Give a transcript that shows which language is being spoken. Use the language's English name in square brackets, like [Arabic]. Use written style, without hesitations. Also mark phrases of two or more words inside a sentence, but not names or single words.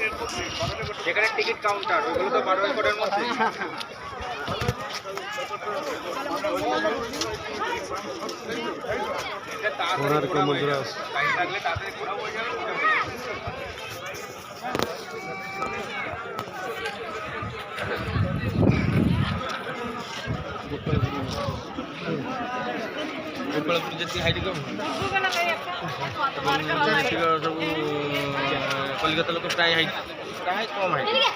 [Bangla] যেখানে টিকিট কাউন্টার ওইগুলো তো 12 একরের মধ্যে। কোণার্ক মন্দির লাগলে তাড়াতাড়ি ঘোরা হয়ে যাবে। [Odia] ଗୋପାଳପୁର ଯେତିକି ହାଇଟ୍ କମ୍ ସବୁ କଲିକତା ଲୋକ ପ୍ରାୟ ହାଇଟ୍ କମ୍ ହାଇଟ୍।